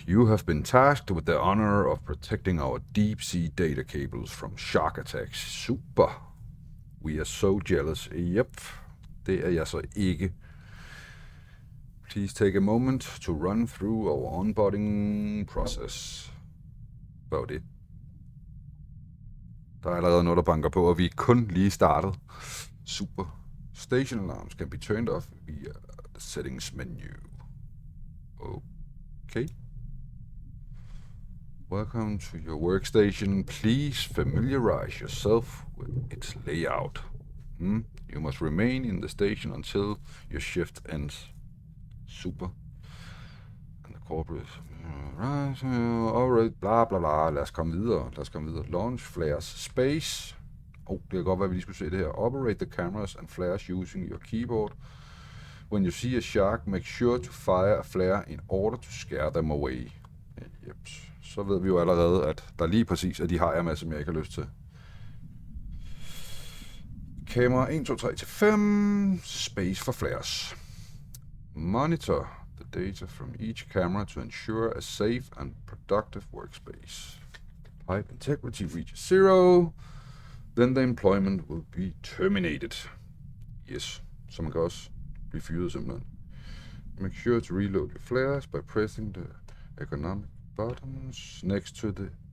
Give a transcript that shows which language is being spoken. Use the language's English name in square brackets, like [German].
[English] You have been tasked with the honor of protecting our deep sea data cables from shark attacks. Super. We are so jealous. Yep. [Danish] Det er jeg så ikke. [English] Please take a moment to run through our onboarding process. About it. [Danish] Der er allerede noget, der banker på, og vi er kun lige startet. [English] Super. Station alarms can be turned off via the settings menu. Okay. Welcome to your workstation. Please familiarize yourself with its layout. You must remain in the station until your shift ends. Super. And the corporate... Alright, bla bla bla. [Danish] Lad os komme videre. [English] Launch flares space. [Danish] Det kan godt være, at vi lige skulle se det her. [English] Operate the cameras and flares using your keyboard. When you see a shark, make sure to fire a flare in order to scare them away. Yep. [Danish] Så ved vi jo allerede, at der lige præcis er de hajer med, som jeg ikke har lyst til. Kamera 1, 2, 3 til 5. [English] Space for flares. Monitor the data from each camera to ensure a safe and productive workspace. Pipe integrity reaches 0. Then the employment will be terminated. [Danish] Yes, så man kan også blive fyret simpelthen. [English] Make sure to reload your flares by pressing the ergonomic buttons next to the...